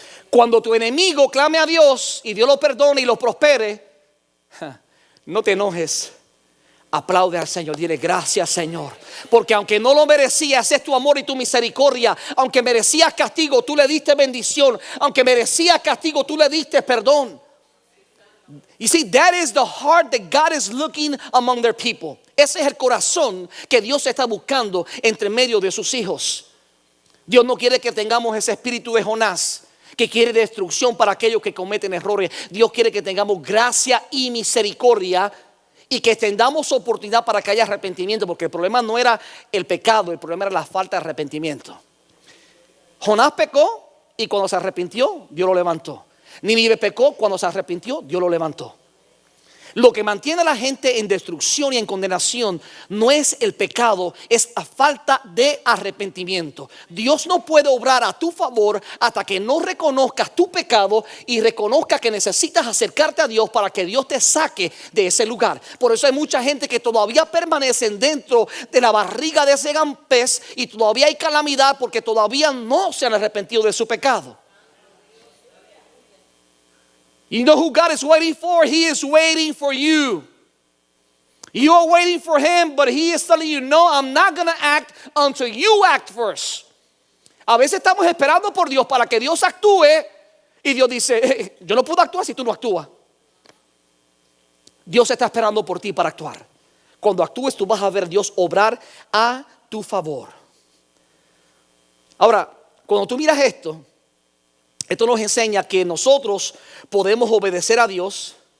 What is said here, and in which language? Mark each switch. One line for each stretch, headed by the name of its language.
Spanish: Cuando tu enemigo clame a Dios y Dios lo perdone y lo prospere, no te enojes, aplaude al Señor, dile gracias Señor, porque aunque no lo merecías, es tu amor y tu misericordia. Aunque merecías castigo, tú le diste bendición. Aunque merecías castigo, tú le diste perdón.
English: You see, that is the heart that God is looking among their people.
Spanish: Ese es el corazón que Dios está buscando entre medio de sus hijos. Dios no quiere que tengamos ese espíritu de Jonás, que quiere destrucción para aquellos que cometen errores. Dios quiere que tengamos gracia y misericordia y que tengamos oportunidad para que haya arrepentimiento, porque el problema no era el pecado, el problema era la falta de arrepentimiento. Jonás pecó y cuando se arrepintió, Dios lo levantó. Nínive pecó, cuando se arrepintió, Dios lo levantó. Lo que mantiene a la gente en destrucción y en condenación no es el pecado, es la falta de arrepentimiento. Dios no puede obrar a tu favor hasta que no reconozcas tu pecado y reconozcas que necesitas acercarte a Dios para que Dios te saque de ese lugar. Por eso hay mucha gente que todavía permanecen dentro de la barriga de ese gran pez y todavía hay calamidad porque todavía no se han arrepentido de su pecado.
English: You know who God is waiting for? He is waiting for you. You are waiting for him, but he is telling you, no, I'm not going to act until you act first.
Spanish: A veces estamos esperando por Dios para que Dios actúe y Dios dice, yo no puedo actuar si tú no actúas. Dios está esperando por ti para actuar. cuando actúes tú vas a ver Dios obrar a tu favor. Ahora, cuando tú miras esto nos enseña que nosotros podemos obedecer a Dios.